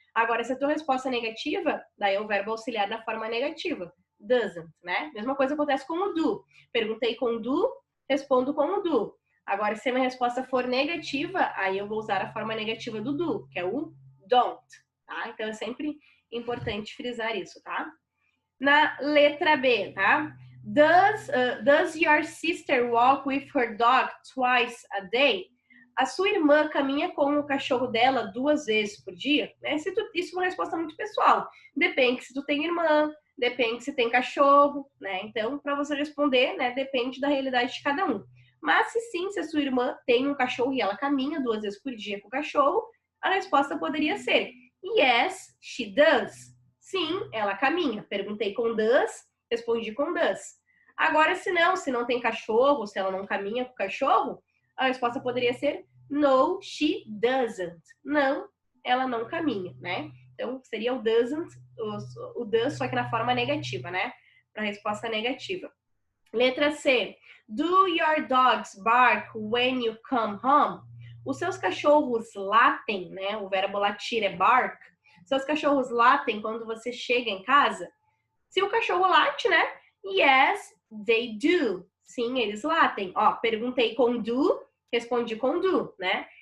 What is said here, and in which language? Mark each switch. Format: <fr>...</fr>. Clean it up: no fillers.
<pt>Agora, se a tua resposta é negativa, daí é o verbo auxiliar da forma negativa, doesn't, né? Mesma coisa acontece com o do. Perguntei com o do, respondo com o do. Agora, se a minha resposta for negativa, aí eu vou usar a forma negativa do do, que é o don't, tá? Então, é sempre importante frisar isso, tá? Na letra B, tá?</pt> <en>Does your sister walk with her dog twice a day?</en> <pt>A sua irmã caminha com o cachorro dela 2 vezes por dia? Né? Isso é uma resposta muito pessoal. Depende se tu tem irmã, depende se tem cachorro, né? Então, para você responder, né, depende da realidade de cada um. Mas se a sua irmã tem um cachorro e ela caminha 2 vezes por dia com o cachorro, a resposta poderia ser</pt> <en>yes, she does.</en> <pt>Sim, ela caminha. Perguntei com does, respondi com does. Agora, se não tem cachorro, se ela não caminha com o cachorro, a resposta poderia ser</pt> <en>no, she doesn't.</en> <pt>Não, ela não caminha, né? Então, seria o doesn't, o does, só que na forma negativa, né? Para a resposta negativa. Letra C.</pt> <en>Do your dogs bark when you come home?</en> <pt>Os seus cachorros latem, né? O verbo latir é bark. Seus cachorros latem quando você chega em casa? Se o cachorro late, né?</pt> <en>Yes, they do.</en> <pt>Sim, eles latem. Ó, perguntei com do, respondi com do, né?</pt>